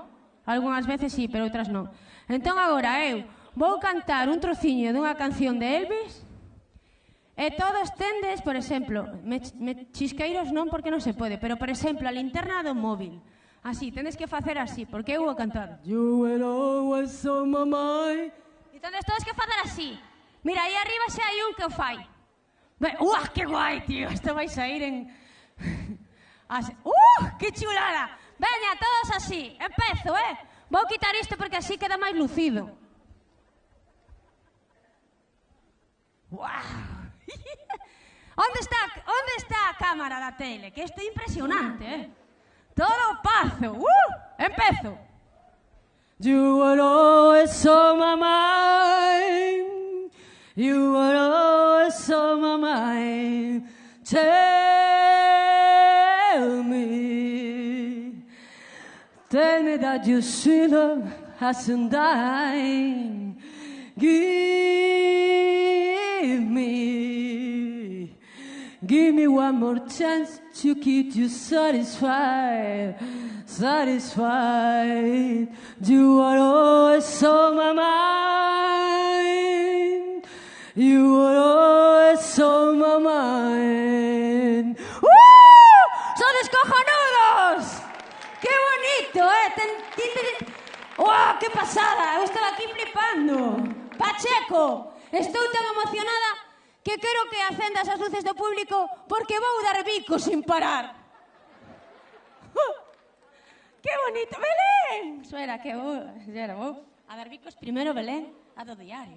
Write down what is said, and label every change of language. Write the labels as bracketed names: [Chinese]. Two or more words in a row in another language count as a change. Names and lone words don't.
[Galician] Algunhas veces sí, pero outras non. Entón agora eu vou cantar un trociño dunha canción de Elvis e todos tendes, por exemplo, chisqueiros non porque non se pode, pero por exemplo a linterna do móvil. Así, tendes que facer así, porque eu vou cantar. [English] You will always on my mind. [Galician] E tendes todos que facer así. Mira, aí arriba xa hai un que o fai. ¡Uah, [Spanish] que guai, tío! [Galician] Isto vai sair en... Así. [Spanish] ¡Que chulada! [Galician] Veña, todos así. Empezo, Vou quitar isto porque así queda máis lucido. ¡Guau! Onde está a cámara da tele? Que isto é impresionante, Todo pazo. Empezo. [English] You are always on my mind. You are always on my mind. Tell me that your sweet love hasn't died. Give me one more chance to keep you satisfied. You are always on my mind. You are always on my mind. [Spanish] ¡Sois cojonudos! ¡Qué bonito, ¡Oh, qué pasada! [Galician] Eu estaba aquí flipando. Pacheco, estou tan emocionada que quero que acendas as luces do público porque vou dar bico [Spanish] sin parar. ¡Qué bonito! ¡Belén! [Galician] Espera, que vou a dar bicos primeiro Belén, a do diario.